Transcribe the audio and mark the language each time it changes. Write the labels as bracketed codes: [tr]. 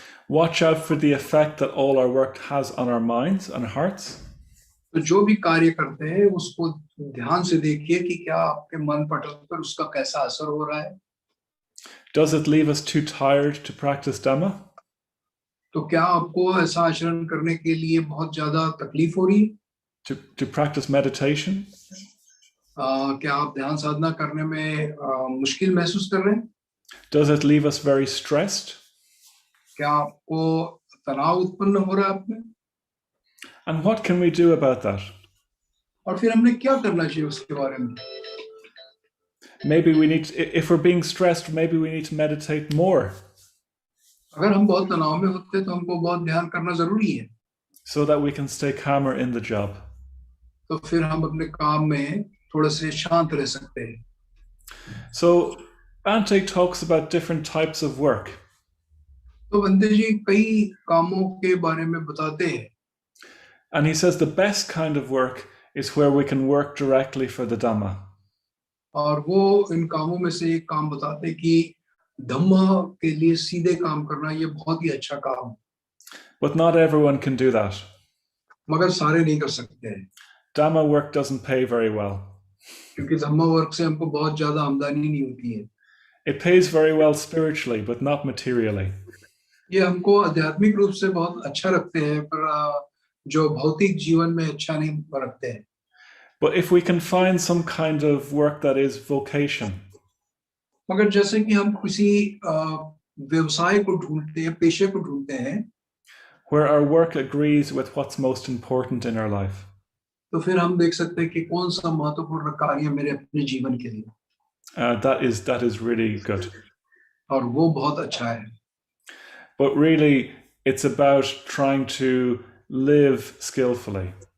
[en] Watch out for the effect that all our work has on our minds and hearts. [hi] तो जो भी कार्य करते हैं उसको ध्यान से देखिए कि क्या आपके मन पटल पर उसका कैसा असर हो रहा है [en] Does it leave us too tired to practice Dhamma? [hi] तो क्या आपको ऐसा आचरण करने के लिए बहुत ज्यादा तकलीफ हो रही है [en] To practice meditation? [hi] क्या आप ध्यान साधना करने में मुश्किल महसूस कर रहे हैं [en] Does it leave us very stressed? [hi] क्या आपको तनाव उत्पन्न हो रहा है आप में [en] And what can we do about that? [hi] और फिर हमने क्या करना चाहिए उसके बारे में [en] Maybe we need, if we're being stressed, maybe we need to meditate more. [hi] अगर हम बहुत तनाव में होते हैं तो हमको बहुत ध्यान करना जरूरी है [en] So that we can stay calmer in the job. [hi] तो फिर हम अपने काम में थोड़े से शांत रह सकते हैं [en] So Ante talks about different types of work. [hi] तो बंदे जी कई कामों के बारे में बताते हैं [en] And he says the best kind of work is where we can work directly for the Dhamma. [hi] और वो इन कामों में से एक काम बताते हैं कि धम्म के लिए सीधे काम करना ये बहुत ही अच्छा काम है [en] But not everyone can do that. [hi] मगर सारे नहीं कर सकते हैं [en] Dhamma work doesn't pay very well. [hi] क्योंकि धम्म वर्क से हमको बहुत ज्यादा आमदनी नहीं होती है [en] It pays very well spiritually, but not materially. [hi] ये हमको आध्यात्मिक रूप से बहुत अच्छा रखते हैं पर जो भौतिक जीवन में अच्छा नहीं बरतते हैं। [en] But if we can find some kind of work that is vocation, [hi] मगर जैसे कि हम किसी व्यवसाय को ढूंढते हैं, पेशे को ढूंढते हैं, [en] where our work agrees with what's most important in our life, [hi] तो फिर हम देख सकते हैं कि कौन सा महत्वपूर्ण कार्य मेरे अपने जीवन के लिए, [en] that is really good. [hi] और वो बहुत अच्छा है। [en] But really, it's about trying to live skillfully.